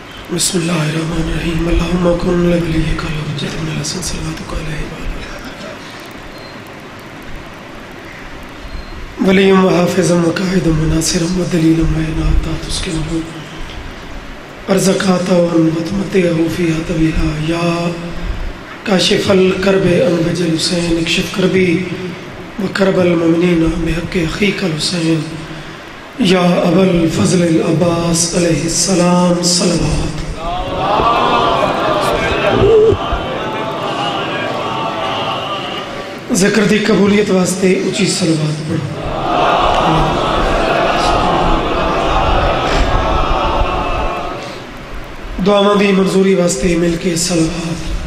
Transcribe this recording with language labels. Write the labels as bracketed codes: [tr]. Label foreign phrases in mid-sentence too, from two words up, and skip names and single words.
[ar] بسم اللہ الرحمن الرحیم اللہم کن لولیک الحجۃ من الحسن صلواتک علیہ ولیم و حافظم و قائدم و ناصرم و دلیلم و عناتا تسکنہو ارزقاتا و انوتمتہو فیہا طویلا یا کاشف الکرب انبج الحسین اکشف کربی و کرب المؤمنین بحق اخیک الحسین یا ابا الفضل العباس علیہ السلام صلوات [pa] ذکر دی قبولیت واسطے اچھی صلوات پڑھو دعاواں دی منظوری واسطے مل کے صلوات